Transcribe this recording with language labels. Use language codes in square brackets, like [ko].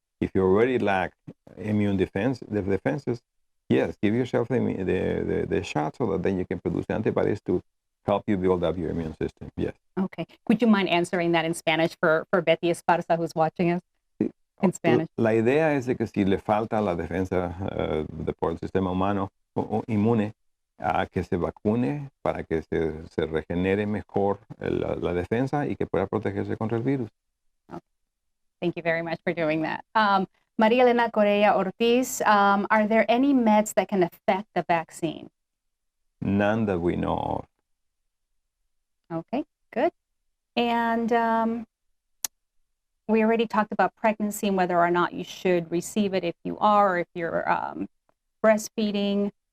[en] If you already lack immune defenses, yes, give yourself the shot so that then you can produce antibodies to help you build up your immune system. Yes. Okay. Would you mind answering that in Spanish for Betty Esparza, who's watching us in Spanish? [es] La idea es de que si le falta la defensa por el sistema humano inmune, a que se vacune para que se regenere mejor la defensa y que pueda protegerse contra el virus. [en] Okay. Thank you very much for doing that. Maria Elena Correa Ortiz, are there any meds that can affect the vaccine? None that we know of. Okay, good. And we already talked about pregnancy and whether or not you should receive it if you are, or if you're breastfeeding.